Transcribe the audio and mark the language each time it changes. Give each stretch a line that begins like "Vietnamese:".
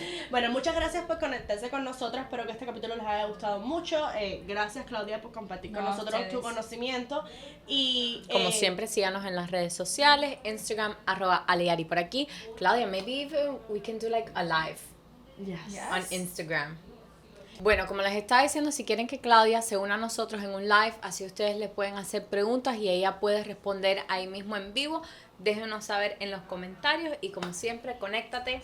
Spanish: Bueno, muchas gracias por conectarse con nosotros. Espero que este capítulo les haya gustado mucho. Gracias, Claudia, por compartir con nosotros tu conocimiento. Y como siempre, síganos en las redes sociales, Instagram, @aleari por aquí.
English: Claudia, maybe even we can do like a live on Instagram.
Spanish: Bueno, como les estaba diciendo, si quieren que Claudia se una a nosotros en un live, así ustedes le pueden hacer preguntas y ella puede responder ahí mismo en vivo, déjenos saber en los comentarios y como siempre, conéctate,